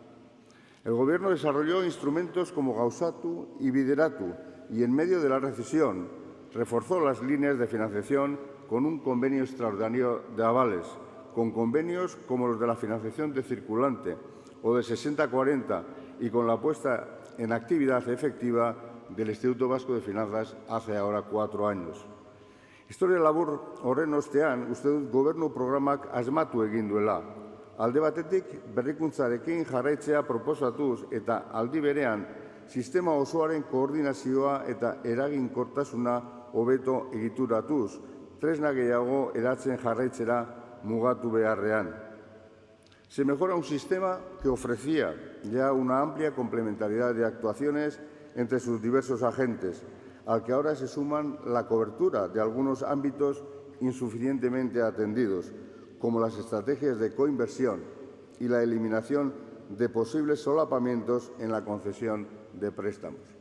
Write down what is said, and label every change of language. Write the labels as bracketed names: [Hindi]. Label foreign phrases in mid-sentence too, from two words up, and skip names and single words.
[Spanish] El Gobierno desarrolló instrumentos como Gauzatu y Bideratu y, en medio de la recesión, reforzó las líneas de financiación con un convenio extraordinario de avales, con convenios como los de la financiación de circulante o de 60-40 y con la puesta en actividad efectiva del Instituto Vasco de Finanzas hace ahora 4 años. [Basque] Historia labur horren ostean, uste dut gobernu programak asmatu egin duela. Alde batetik, berrikuntzarekin jarraitzea proposatuz eta aldi berean sistema osoaren koordinazioa eta eraginkortasuna hobeto egituratuz, tresna gehiago eratzen jarraitzera mugatu beharrean. [Spanish] Se mejora un sistema que ofrecía ya una amplia complementariedad de actuaciones entre sus diversos agentes, al que ahora se suman la cobertura de algunos ámbitos insuficientemente atendidos, como las estrategias de coinversión y la eliminación de posibles solapamientos en la concesión de préstamos.